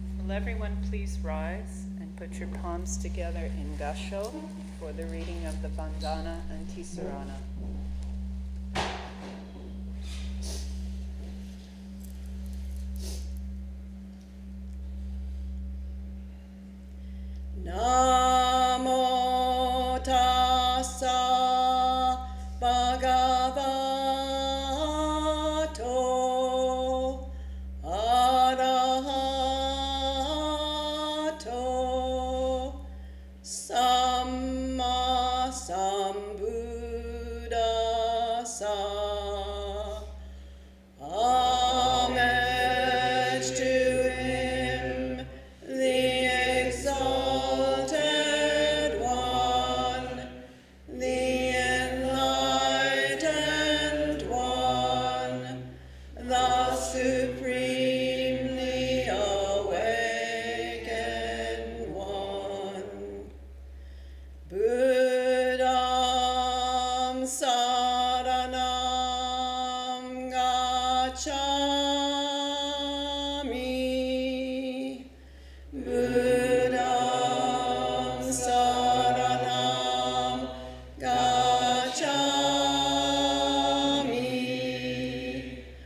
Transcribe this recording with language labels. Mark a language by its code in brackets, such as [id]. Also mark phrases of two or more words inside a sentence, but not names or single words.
[en] Will everyone please rise and put your palms together in Gassho for the reading of the Vandana and Tisarana. [pi] Namo tassa bhagavato arahato samma sambuddhassa. [en] Homage to him, the exalted one, the enlightened one, the supremely awakened one. [pi] Buddham saranam gacchami. Buddham saranam gacchami.